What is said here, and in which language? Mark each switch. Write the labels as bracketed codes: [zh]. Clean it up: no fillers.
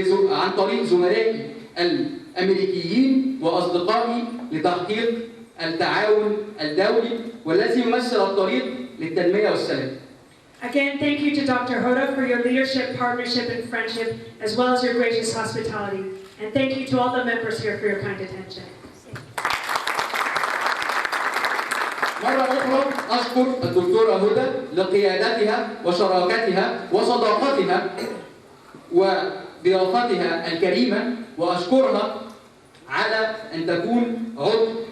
[ar] عن طريق زملائي الامريكيين واصدقائي لتحقيق التعاون الدولي والذي يمثل الطريق للتنميه والسلام. [en] Again, thank you to Dr. Hoda for your leadership, partnership, and friendship, as well as your gracious hospitality. And thank you to all the members here for your kind attention. [ar] مرة أخرى أشكر الدكتورة هدى لقيادتها وشراكتها وصداقتها وضيافتها الكريمة، وأشكرها على أن تكون عضو